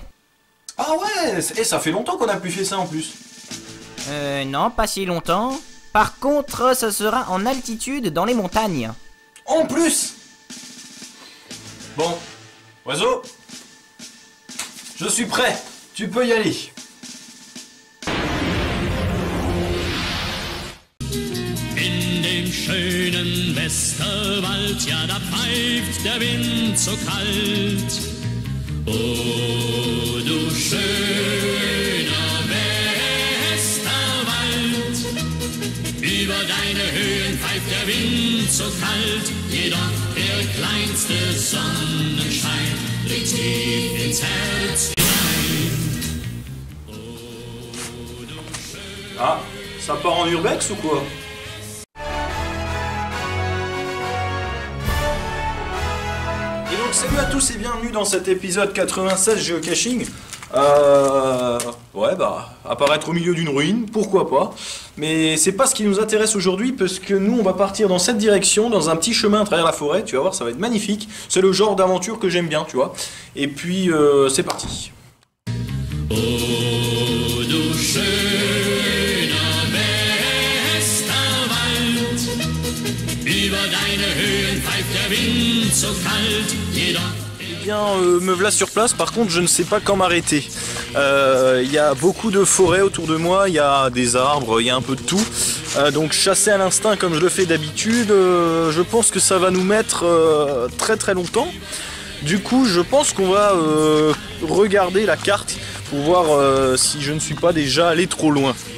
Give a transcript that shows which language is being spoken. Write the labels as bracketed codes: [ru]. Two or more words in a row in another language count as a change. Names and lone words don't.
[fr] Ah ouais, ça fait longtemps qu'on a plus fait ça en plus. Non, pas si longtemps. Par contre, ça sera en altitude dans les montagnes. En plus. Bon, Oiseau, je suis prêt, tu peux y aller. [de] In dem schönen Westerwald, ja, da pfeift der Wind so kalt. Oh, du schöner Westerwald, über deine Höhen pfeift der Wind so kalt, jedoch der kleinste Sonnenschein dringt tief ins Herz hinein. Oh, du schöner... [fr] Ah, ça part en urbex ou quoi? Et donc salut à tous et bienvenue dans cet épisode 96 Geocaching. Ouais bah, apparaître au milieu d'une ruine, pourquoi pas. Mais c'est pas ce qui nous intéresse aujourd'hui parce que nous on va partir dans cette direction, dans un petit chemin à travers la forêt, tu vas voir ça va être magnifique. C'est le genre d'aventure que j'aime bien, tu vois. Et puis c'est parti. [de] Oh, du schöner Westerwald, über deine Höhen pfeift der Wind so kalt, jedoch... [fr] Eh bien, me voilà sur place, par contre je ne sais pas quand m'arrêter. Il y a beaucoup de forêts autour de moi, il y a des arbres, il y a un peu de tout. Donc chasser à l'instinct comme je le fais d'habitude, je pense que ça va nous mettre très très longtemps. Du coup je pense qu'on va regarder la carte pour voir si je ne suis pas déjà allé trop loin.